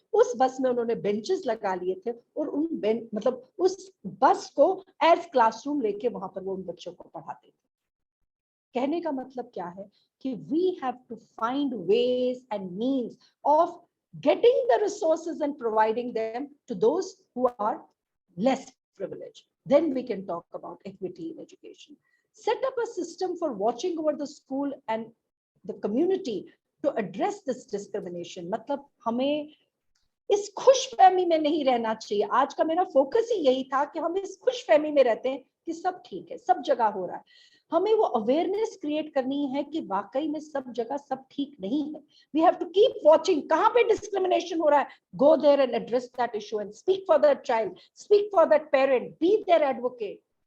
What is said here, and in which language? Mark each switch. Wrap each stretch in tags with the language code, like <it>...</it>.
<hi>उस बस में उन्होंने बेंचेस लगा लिए थे और उन मतलब उस बस को एज क्लासरूम लेके वहां पर वो उन बच्चों को पढ़ाते थे। कहने का मतलब क्या है कि</hi> <en>We have to find ways and means of getting the resources and providing them to those who are less privileged. Then we can talk about equity in education. Set up a system for watching over the school and the community to address this discrimination.</en> <hi>मतलब हमें इस खुशफहमी में नहीं रहना चाहिए। आज का मेरा फोकस ही यही था कि हम इस खुशफहमी में रहते हैं कि सब ठीक है, सब जगह हो रहा है। हमें वो अवेयरनेस क्रिएट करनी है कि वाकई में सब जगह सब ठीक नहीं है।</hi> <en>we have to keep watching,</en> <hi>कहाँ पे डिस्क्रिमिनेशन हो रहा है,</hi> <en>Go there and address that issue and speak for that child, speak for that parent, be there advocate.</en>